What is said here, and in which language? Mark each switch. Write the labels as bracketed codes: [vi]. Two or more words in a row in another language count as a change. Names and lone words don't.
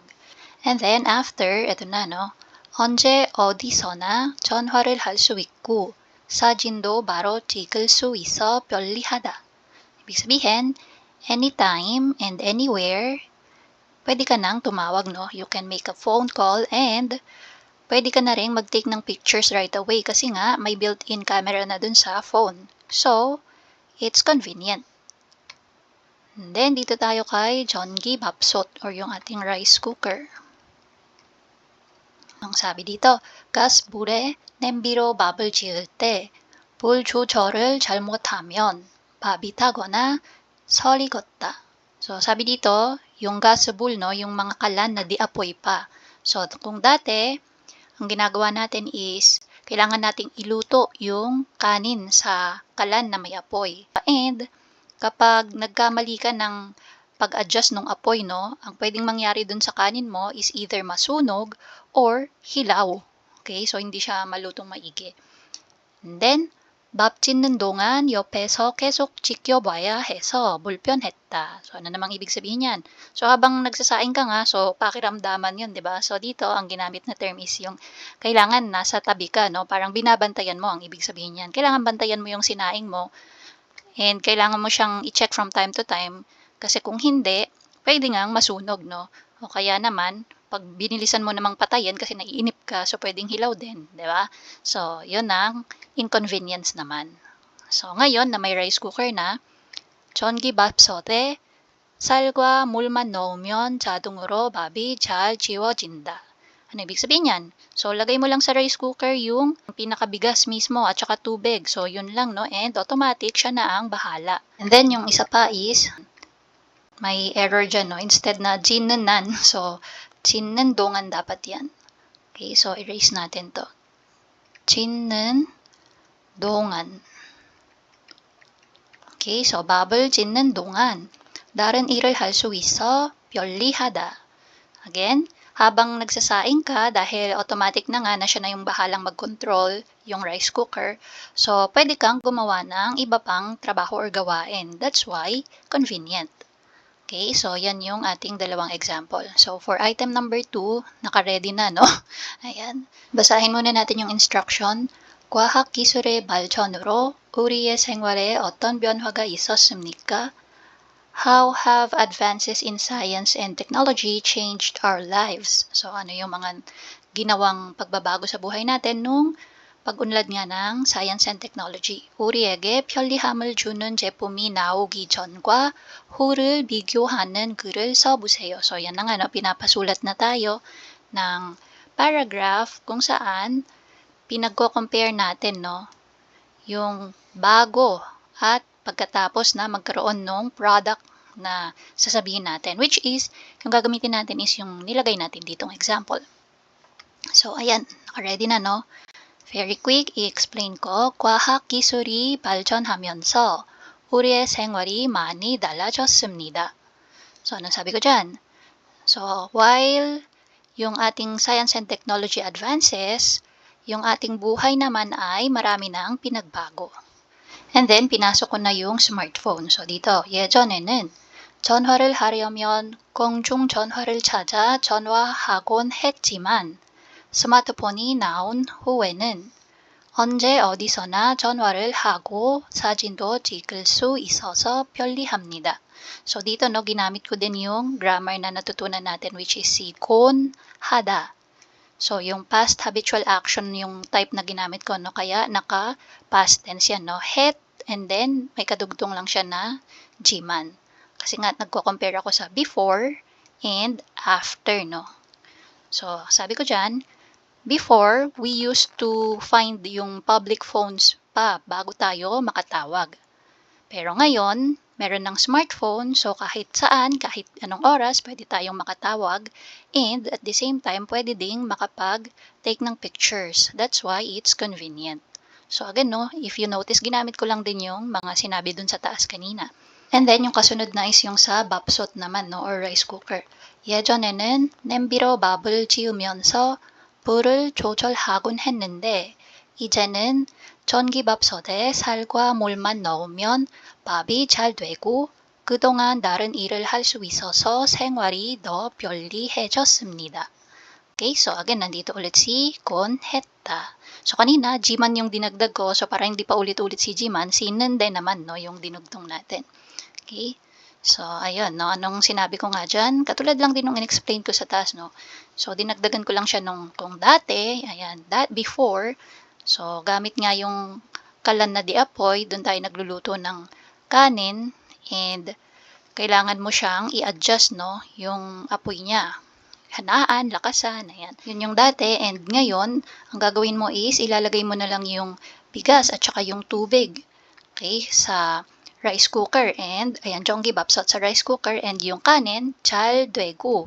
[en] And then after, [tl] eto na, no, [ko] 언제 어디서나 전화를 할 수 있고 사진도 바로 찍을 수 있어 편리하다. [tl] Ibig sabihin, [en] anytime and anywhere, [tl] pwede ka nang tumawag, no? [en] You can make a phone call and [tl] pwede ka na rin mag- [en] take ng pictures right away [tl] kasi nga may [en] built-in camera [tl] na dun sa [en] phone. So, it's convenient. And then, [tl] dito tayo kay [ko] 전기 밥솥 [tl] or yung ating [en] rice cooker. [tl] Ang sabi dito, [ko] 가스불에 냄비로 밥을 지을 때 불 조절을 잘못하면 밥이 타거나 설이 걷다. [tl] So, sabi dito, yung gasbul, no, yung mga kalan na di apoy pa. So, kung dati, ang ginagawa natin is, kailangan nating iluto yung kanin sa kalan na may apoy. And, kapag nagkamali ka ng pag-adjust ng apoy, no, ang pwedeng mangyari dun sa kanin mo is either masunog or hilaw. Okay? So, hindi siya malutong maigi. [en] And then, [ko] 밥 짓는 동안 옆에서 계속 지켜봐야 해서 불편했다. [tl] So, ano namang ibig sabihin yan? So, habang nagsasaing ka nga, so, pakiramdaman yun, di ba? So, dito, ang ginamit na term is yung kailangan nasa tabi ka, no? Parang binabantayan mo ang ibig sabihin yan. Kailangan bantayan mo yung sinaing mo and kailangan mo siyang i-check [en] from time to time [tl] kasi kung hindi, pwede ngang masunog, no? O kaya naman, pag binilisan mo namang patayin kasi naiinip ka, so pwedeng hilaw din, di ba? So, yun ang inconvenience naman. So, ngayon na may [en] rice cooker [tl] na, [ko] 전기밥솥에 쌀과 물만 넣으면 자동으로 밥이 잘 지워진다. [tl] Ano ibig sabihin yan? So, lagay mo lang sa [en] rice cooker [tl] yung pinakabigas mismo at saka tubig. So, yun lang, no? And automatic siya na ang bahala. And then, yung isa pa is, may error dyan, no? Instead na 진는, so, [ko] 짓는 동안 [tl] dapat yan. Okay, so, erase natin to. [ko] 짓는 동안. Okay, so 밥을 짓는 동안 다른 일을 할 수 있어 편리하다. [tl] Again, habang nagsasaing ka, dahil automatic na nga na siya na yung bahalang mag-control, yung [en] rice cooker, [tl] so pwede kang gumawa ng iba pang trabaho or gawain. [en] That's why, convenient. Okay, so [tl] yan yung ating dalawang [en] example. So for item number [tl] 2, naka-ready na, no? Ayan. Basahin muna natin yung instruction. [ko] 과학 기술의 발전으로 우리의 생활에 어떤 변화가 있었습니까? [en] How have advances in science and technology changed our lives? [tl] So ano yung mga ginawang pagbabago sa buhay natin nung pag-unlad nga ng [en] science and technology. [ko] 우리에게 편리함을 주는 제품이 나오기 전과 후를 비교하는 글을 써보세요. [tl] So yan na nga, no? Pinapasulat na tayo ng paragraph kung saan pinagko-compare natin, no, yung bago at pagkatapos na magkaroon ng product na sasabihin natin, [en] which is, [tl] yung gagamitin natin is yung nilagay natin ditong example. So, ayan, ready na, no? [en] Very quick, [tl] i-explain ko. [ko] 과학 기술이 발전하면서 우리의 생활이 많이 달라졌습니다. [tl] So, anong sabi ko dyan? So, while yung ating [en] science and technology advances, [tl] yung ating buhay naman ay marami nang pinagbago. And then, pinasok ko na yung smartphone. So, dito, [ko] 예전에는 전화를 하려면 공중전화를 찾아 전화하곤 했지만 스마트폰이 나온 후에는 언제 어디서나 전화를 하고 사진도 찍을 수 있어서 편리합니다. [tl] So, dito, no, ginamit ko din yung grammar na natutunan natin, [en] which is [tl] si kon, hada. So, yung [en] past habitual action [tl] yung type na ginamit ko, no? Kaya naka- [en] past tense [tl] yan, no? Het, and then may kadugtong lang siya na jiman. Kasi nga, nagko-compare ako sa [en] before and after, [tl] no? So, sabi ko dyan, [en] before, we used to find yung public phones [tl] pa bago tayo makatawag. Pero ngayon, meron ng smartphone, so kahit saan, kahit anong oras, pwede tayong makatawag. [en] And at the same time, [tl] pwede ding makapag-take ng pictures. [en] That's why it's convenient. So again, no, if you notice, [tl] ginamit ko lang din yung mga sinabi dun sa taas kanina. And then, yung kasunod na is yung sa babsot naman, no, or [en] rice cooker. [ko] 예전에는 냄비로 밥을 지으면서 불을 조절하곤 했는데, 이제는 전기밥솥에 살과 물만 넣으면 밥이 잘 되고 그동안 다른 일을 할 수 있어서 생활이 더 편리해졌습니다. [tl] Okay, so again, nandito ulit si kon, heta. So kanina, jiman yung dinagdag ko, so para hindi pa ulit-ulit si jiman, si nende naman, no, yung dinugtong natin. Okay, so ayun, no, anong sinabi ko nga dyan? Katulad lang din nung in-explain ko sa taas, no. So dinagdagan ko lang siya nung kung dati, ayan, [en] that before. [tl] So, gamit nga yung kalan na diapoy, doon tayo nagluluto ng kanin, and kailangan mo siyang i-adjust, no, yung apoy niya. Hanaan, lakasan, ayan. Yun yung dati, and ngayon, ang gagawin mo is, ilalagay mo na lang yung bigas at saka yung tubig, okay, sa [en] rice cooker, [tl] and, ayan, jonggibapsot sa [en] rice cooker, [tl] and yung kanin, chalduego.